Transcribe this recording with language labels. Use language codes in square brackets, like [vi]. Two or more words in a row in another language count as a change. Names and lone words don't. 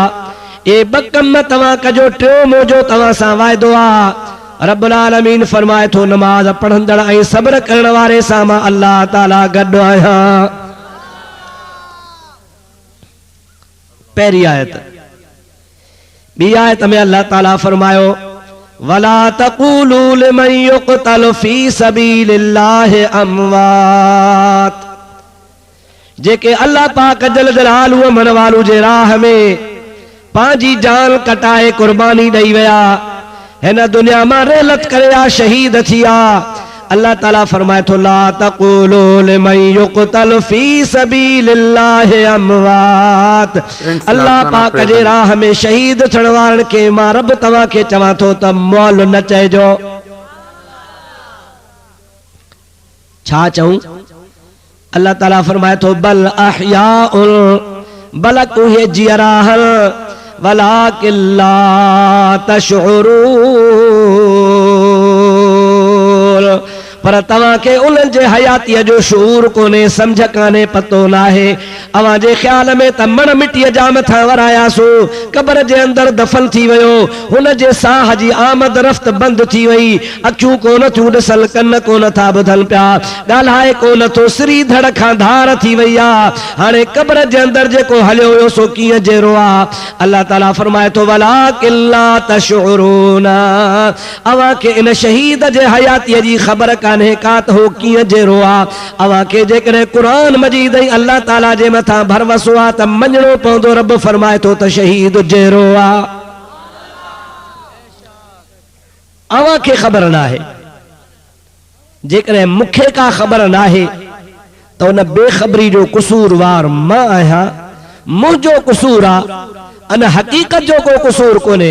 [sd] ये ॿ कम तव्हां कजो, टियों मुंहिंजो तव्हां सां वाइदो आहे। रब्बुल आलमीन फरमाए थो, नमाज़ पढ़ंदड़ ऐं सब्र करण वारे सां मां अल्लाह ताला गॾु आहियां। पहिरीं आयत। ॿी आयत में अल्लाह ताला फरमायो, [ar] ولا تقولوا لمن يقتل في سبيل الله أموات. [sd] जेके अल्लाह पाक जल जलालहू अमन वालू जे राह में पंहिंजी जान कटाए कुर्बानी ॾेई विया, है ना दुनिया में रेलत करया शहीद थिया। अल्लाह ताला फरमाए तो [ar] لا تقولوا لمن يقتل في سبيل الله أموات. [sd] अल्लाह पाक जे राह में शहीद थियण वारन के मां रब तव्हां के चवां थो त मौल न चइजो। छा चऊं? अल्लाह ताला फरमाए तो [ar] بل أحياء, [sd] बलक उहे जियराहन [ar] ولكن لا تشعرون, [sd] पर तव्हां के उन्हनि जे हयातीअ जो शूर कोन्हे, सम्झ कान्हे, पतो नाहे। अवां जे ख्याल में त मण मिटीअ जा मथां वरायासो, क़बर जे अंदर दफन थी वियो, हुन जे साह जी आमद रफ्त बंद थी वई, अखियूं कोन थियूं ॾिसन, कन कोन था ॿुधनि पिया, ॻाल्हाए कोन थो, सिरी धड़ खां धार थी वई आहे। हाणे क़बर जे अंदर जेको हलियो हुयो सो कीअं जहिड़ो आहे? अल्लाह ताला फरमाए थो [ar] ولكن لا تشعرون, [sd] अवां के इन शहीद जे हयातीअ जी ख़बर कान्हे का त हो कीअं जहिड़ो आहे। अवां के जेकॾहिं क़ुरान मजीद ऐं अल्लाह ताला जे मथां भरवसो आहे त मञणो पवंदो। रब फरमाए थो त शहीद जहिड़ो आहे। अवां खे ख़बर नाहे, जेकॾहिं मूंखे का ख़बर नाहे त उन बेख़बरी जो कसूरवार मां आहियां, मुंहिंजो कसूर आहे, अन हक़ीक़त जो को कसूर कोन्हे।